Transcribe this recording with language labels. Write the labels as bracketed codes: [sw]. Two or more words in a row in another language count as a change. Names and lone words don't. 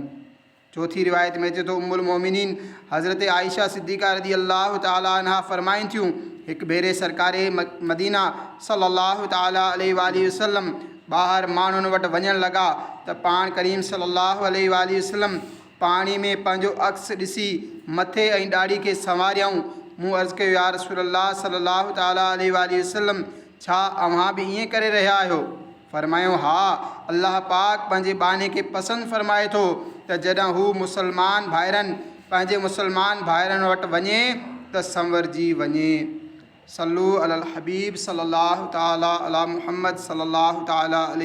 [sd] चौथी रिवायत में अचे तो उम्मुल मोमिनीन हज़रत आयशा सिद्दीक़ा [ar] رضي الله تعالى عنها [sd] फरमाइनि थियूं, हिकु भेरे सरकारे मदीना [ar] صلى الله تعالى عليه وسلم [sd] ॿाहिरि माण्हुनि वटि वञणु लॻा त पाण करीम [ar] صلى الله عليه وسلم [sd] पाणी में पंहिंजो अक्स ॾिसी मथे ऐं ॾाढ़ी खे संवारियऊं। मूं अर्ज़ु कयो, [ar] يا رسول الله صلى الله تعالى عليه وسلم, [sd] छा अव्हां बि ईअं करे रहिया आहियो? फरमायो, हा, अल्लाह पाक पंहिंजे बाने खे पसंदि फरमाए थो त जॾहिं हू पंहिंजे मुसलमान भाइरनि वटि वञे त संवरजी वञे। [ar] صلوا على الحبيب صلى الله تعالى على محمد صلى الله تعالى عليه